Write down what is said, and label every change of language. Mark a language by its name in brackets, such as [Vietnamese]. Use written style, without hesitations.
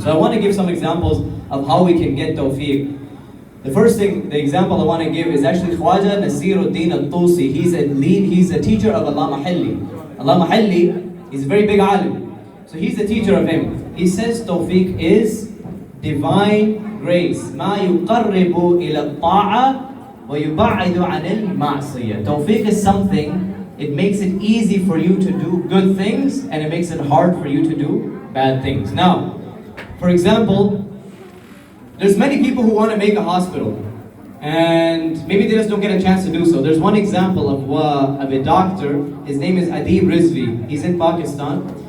[English] So I want to give some examples of how we can get tawfiq. The first thing, the example I want to give is actually Khwaja Nasiruddin al-Tusi. He's a teacher of Allah Mahalli. Allah Mahalli is a very big alim. So he's the teacher of him. He says tawfiq is divine grace. [Arabic] ما يقرب إلى الطاعة ويبعد عن المعصية. [English] Tawfiq is something, it makes it easy for you to do good things and it makes it hard for you to do bad things. Now, for example, there's many people who want to make a hospital and maybe they just don't get a chance to do so. There's one example of a doctor. His name is Adib Rizvi. He's in Pakistan.